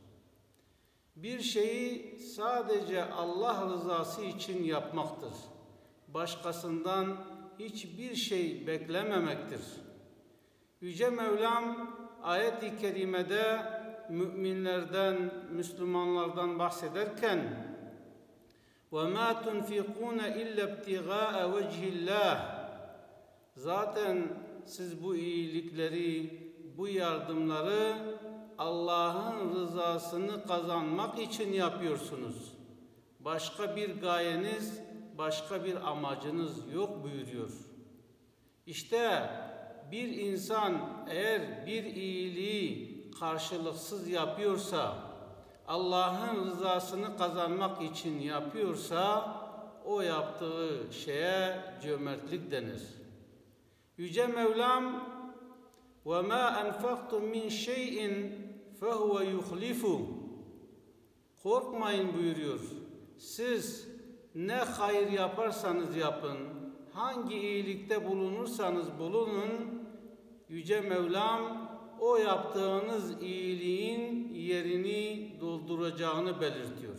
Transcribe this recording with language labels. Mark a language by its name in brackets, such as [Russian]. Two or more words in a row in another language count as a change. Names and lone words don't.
[Turkish] Bir şeyi sadece Allah rızası için yapmaktır. Başkasından hiçbir şey beklememektir. Yüce Mevlam ayet-i kerimede müminlerden, Müslümanlardan bahsederken [Arabic] وَمَا تُنْفِقُونَ اِلَّا ابْتِغَاءَ وَجْهِ اللّٰهِ [Turkish] Zaten siz bu iyilikleri, bu yardımları Allah'ın rızasını kazanmak için yapıyorsunuz. Başka bir gayeniz, başka bir amacınız yok buyuruyor. İşte bir insan eğer bir iyiliği karşılıksız yapıyorsa, Allah'ın rızasını kazanmak için yapıyorsa, o yaptığı şeye cömertlik denir. Yüce Mevlam [Arabic] وَمَا أَنْفَقْتُمْ مِنْ شَيْءٍ فَهُوَ يُخْلِفُ [Turkish] Korkmayın buyuruyor. Siz ne hayır yaparsanız yapın, hangi iyilikte bulunursanız bulunun, Yüce Mevlam o yaptığınız iyiliğin yerini dolduracağını belirtiyor.